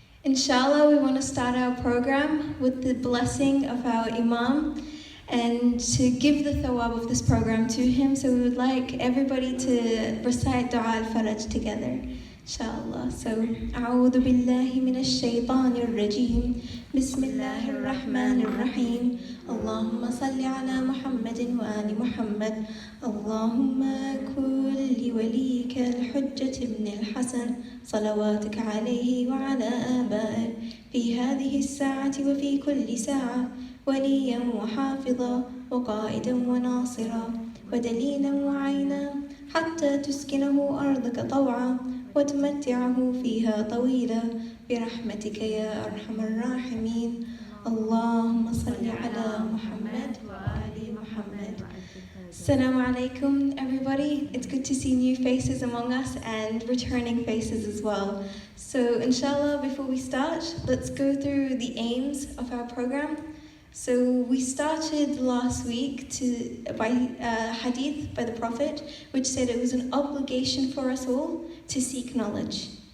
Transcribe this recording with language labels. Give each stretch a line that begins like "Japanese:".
English: Inshallah, we want to start our program with the blessing of our Imam and to give the thawab of this program to him. So we would like everybody to recite Dua al-Faraj together, inshallah. So,
Arabic: أعوذ بالله من الشيطان الرجيم بسم الله الرحمن الرحيم اللهم صل على محمد وآل محمد اللهم كن لوليك الحجة ابن الحسن صلواتك عليه وعلى آبائه في هذه الساعة وفي كل ساعة وليا وحافظا وقائدا وناصرا ودليلا وعينا حتى تسكنه أرضك طوعا وتمتعه فيها طويلا برحمتك يا أرحم الراحمين اللهم صل على محمد وآل محمد.
English: Assalamu alaikum, everybody. It's good to see new faces among us and returning faces as well. So inshallah, before we start, let's go through the aims of our program. So we started last week by hadith by the Prophet, which said it was an obligation for us all to seek knowledge.